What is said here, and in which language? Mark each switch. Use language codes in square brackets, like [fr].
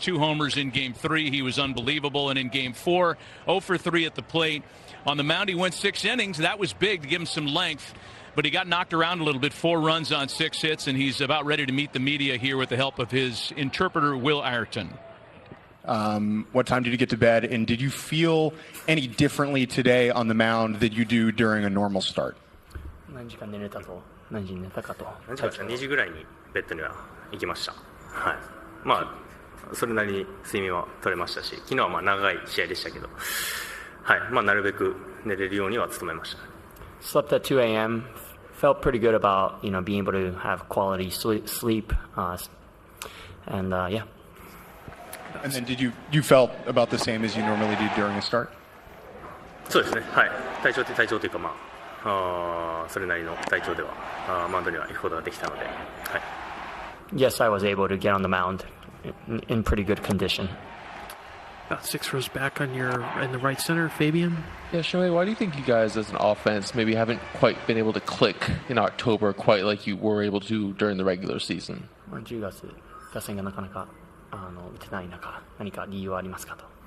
[en] 2 homers in Game 3. He was unbelievable. And in Game 4, 0 for 3 at the plate. On the mound, he went 6 innings. That was big to give him some length. but he got knocked around a little bit, 4 runs on 6 hits, and he's about ready to meet the media here with the help of his interpreter, Will Ayrton. What time did you get to bed, and did you feel any differently today on the mound than you do during a normal start? [ja] 何時間寝れたと何時に寝たかと何時間ですか、2時ぐらいにベッドには行きました。はい。まあそれなりに睡眠は取れましたし、昨日はまあ長い試合でしたけど、はい。まあなるべく寝れるようには努めました。 [en] Slept at 2 a.m. Felt pretty good about being able to have quality sleep, and yeah. And then did you felt about the same as you normally do during a start? [ja] そうですね。はい。体調というかまあそれなりの体調ではマウンドには行くことができたので、はい。 [en] Yes, I was able to get on the mound in pretty good condition. About 6 rows back in the right center, Fabian. Yeah, Shohei, why do you think you guys as an offense maybe haven't quite been able to click in October quite like you were able to during the regular season? [ja] 10月打線がなかなか打てない中、何か理由はありますかと。